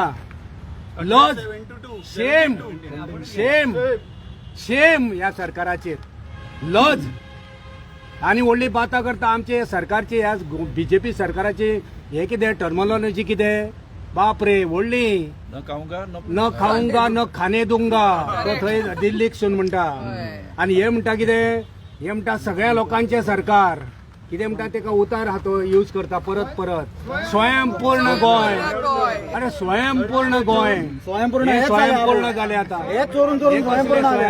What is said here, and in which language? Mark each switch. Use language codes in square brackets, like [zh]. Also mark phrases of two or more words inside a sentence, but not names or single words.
[kok] लज, [en] shame shame shame [kok] ह्या सरकाराचेर. लज आनी व्हडली बातां करता आमचे सरकारची. ह्या बीजेपी सरकाराची हे कितें टर्मिनॉलॉजी कितें? बाप रे व्हडली. [hi] न खाऊंगा न खाणे दूंगा तो थंय दिल्लीक सून म्हणटा. [kok] आनी हे म्हणटा कितें? हे म्हणटा सगळ्या लोकांचे सरकार. कितें म्हणटा तेका उतार हातो यूज करता परत परत. स्वयंपूर्ण गोंय. अरे स्वयंपूर्ण गोंय. स्वयंपूर्ण हे हेच स्वयंपूर्ण आहे. जाले आता. हे चोरून चोरून स्वयंपूर्ण आले.